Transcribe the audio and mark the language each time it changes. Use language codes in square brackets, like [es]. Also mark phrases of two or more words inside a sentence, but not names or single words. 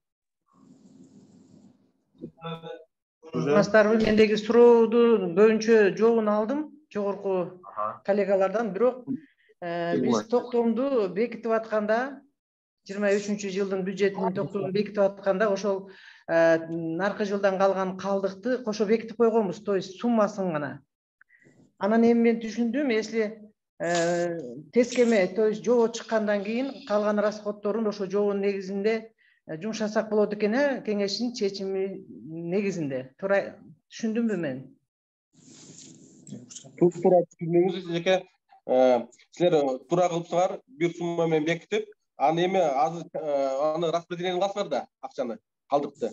[ky] Мастарбы, мендеги сурооду көбүнчө жообун алдым жогорку коллегалардан, бирок биз токтомду бекитип атканда жылдын бюджетинин токтогун бекитип атканда ошол наркы жылдан калган калдыкты кошо бекитип койгонбуз, [ru] то есть [ky] суммасын гана. Анан эми мен түшүндүм, если тескеме, [ru] то есть [ky] жоо чыккандан кийин калган расходторун ошо жоонун негизинде жумшасак болот экен, кеңештин чечими негизинде. Туура түшүндүмбү мен? Туура түшүндүңүз, жеке силер туура кылыпсыңар, бир сумма менен бекитип, аны эми азыр аны распределение кыласыңар да, акчаны, калдыкты.